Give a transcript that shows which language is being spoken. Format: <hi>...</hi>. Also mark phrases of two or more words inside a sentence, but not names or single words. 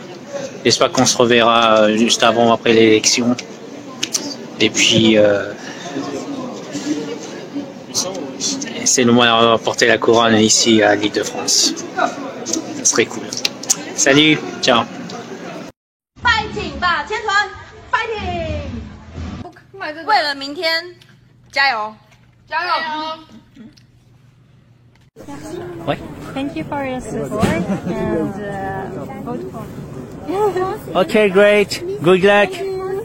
<fr>J'espère qu'on se reverra juste avant ou après l'élection. Et puis, c'est le moyen de remporter la couronne ici à l'Île-de-France. Ça serait cool. Salut, ciao.</fr> <zh>Fighting 吧，千团 ，Fighting！为了明天，加油！加油！</zh> <fr>Ouais.</fr> <en>Thank you for your support and vote for me. Okay, great. Good luck.</en>